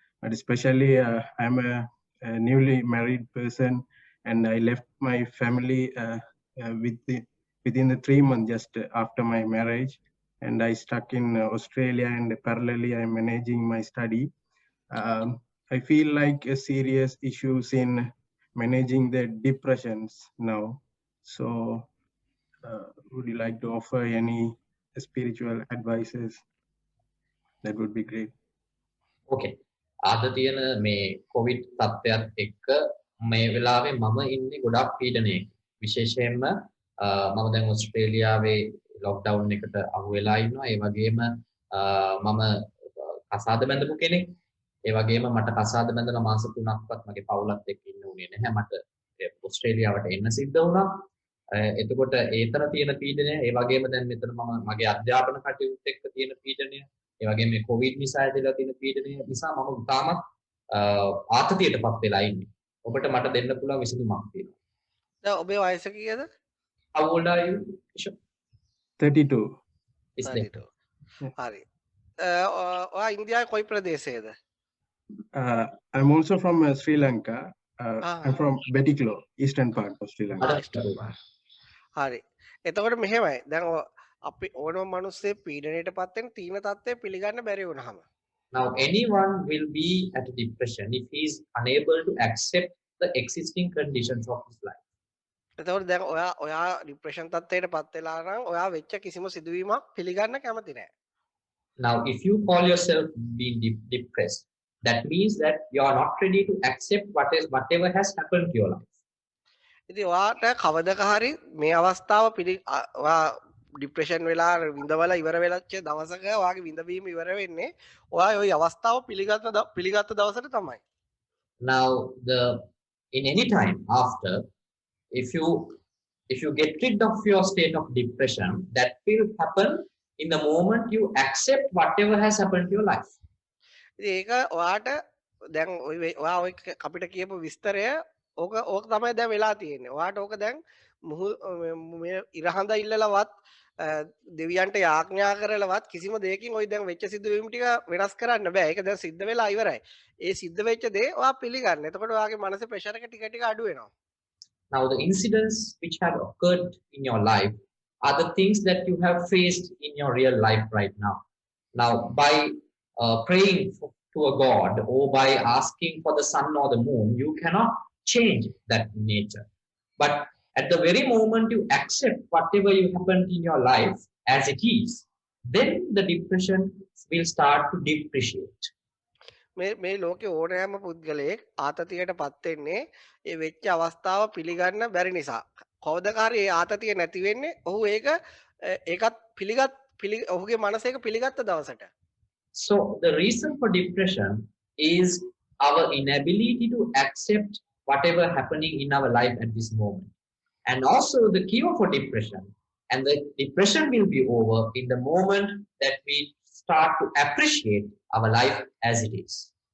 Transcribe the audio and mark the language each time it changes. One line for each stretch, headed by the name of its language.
English: But especially I'm a newly married person, and I left my family within the 3 months just after my marriage, and I stuck in Australia, and parallelly I'm managing my study. I feel like a serious issues in managing the depressions now. So would you like to offer any spiritual advices? That would be great. Okay.
Sinhala: අද තියෙන මේ Covid තත්ත්වයක් එක්ක මේ වෙලාවේ මම ඉන්නේ ගොඩක් පීඩනයක. විශේෂයෙන්ම මම දැන් ඕස්ට්‍රේලියාවේ ලොක්ඩවුන් එකට අහු වෙලා ඉන්නවා. ඒ වගේම මම කසාද බැඳපු කෙනෙක්. ඒ වගේම මට කසාද බැඳලා මාස 3ක්වත් මගේ පවුලත් එක්ක ඉන්න උනේ නැහැ. මට ඕස්ට්‍රේලියාවට එන්න සිද්ධ වුණා. එතකොට ඒතර තියෙන පීඩනය, ඒ වගේම දැන් මෙතන මම මගේ අධ්‍යාපන කටයුතු එක්ක තියෙන පීඩනය, ඒ වගේම මේ කොවිඩ් නිසා ඇතිලා තියෙන පීඩනය නිසා මම තාමත් ආතතියටපත් වෙලා ඉන්නේ. ඔබට මට දෙන්න පුළුවන් විසඳුමක් තියෙනවා. දැන් ඔබේ වයස කීයද?
English: How old are you? 32. Is there?
Sinhala: 32. හරි. ඔයා ඉන්දියාවේ කොයි ප්‍රදේශයේද?
English: I'm also from Sri Lanka. I'm from Betiklo, eastern part of Sri Lanka.
Sinhala: හරි. එතකොට මෙහෙමයි. දැන් අපි ඕනම මිනිස්සේ පීඩණයට පත් වෙන තීන තත්ත්වය පිළිගන්න බැරි වුණාම.
English: Now, anyone will be at a depression if he is unable to accept the existing conditions of his life.
Sinhala: එතකොට දැන් ඔයා ડિප්‍රෙෂන් තත්ත්වයට පත් වෙලා නම් ඔයා වෙච්ච කිසිම සිදුවීමක් පිළිගන්න කැමති නැහැ.
English: Now, if you call yourself being depressed, that means that you are not ready to accept whatever has happened to your life.
Sinhala: ඉතින් ඔයාට කවදක හරි මේ අවස්ථාව ඔයා ડિප්‍රෙෂන් වෙලා විඳවල ඉවර වෙලච්ච දවසක ඔයාගේ විඳවීම ඉවර වෙන්නේ ඔයා ওই අවස්ථාව පිළිගත්ත දවසට තමයි.
English: Now, in any time after, if you get rid of your state of depression, that will happen in the moment you accept whatever has happened to your life.
Sinhala: ඒක ඔයාට දැන් ඔයා ඔය අපිට කියපු විස්තරය ඕක තමයි දැන් වෙලා තියෙන්නේ. ඔයාට ඕක දැන් මේ ඉරහඳ ඉල්ලලවත් දෙවියන්ට යාඥා කරලවත් කිසිම දෙයකින් ওই දැන් වෙච්ච සිදුවීම් ටික වෙනස් කරන්න බෑ. ඒක දැන් සිද්ධ වෙලා ඉවරයි. ඒ සිද්ධ වෙච්ච දේ ඔයා පිළිගන්න. එතකොට ඔයාගේ මනසේ ප්‍රෙෂර් එක ටික ටික අඩු වෙනවා.
English: Now, the incidents which have occurred in your life are the things that you have faced in your real life right now. Now, by praying to a god or by asking for the sun or the moon, you cannot change that nature. But at the very moment you accept whatever you happened in your life as it is, then the depression will start to depreciate.
Sinhala: මේ ලෝකේ ඕනෑම පුද්ගලයෙක් ආතතියට පත් වෙන්නේ ඒ වෙච්ච අවස්ථාව පිළිගන්න බැරි නිසා. කවදාකාරී ඒ ආතතිය නැති වෙන්නේ ඔහු ඒකත් ඔහුගේ මනස ඒක පිළිගත්ත දවසට.
English: So the reason for depression is our inability to accept whatever happening in our life at this moment. And also the cure for depression, and the depression will be over in the moment that we start to appreciate our life as it is.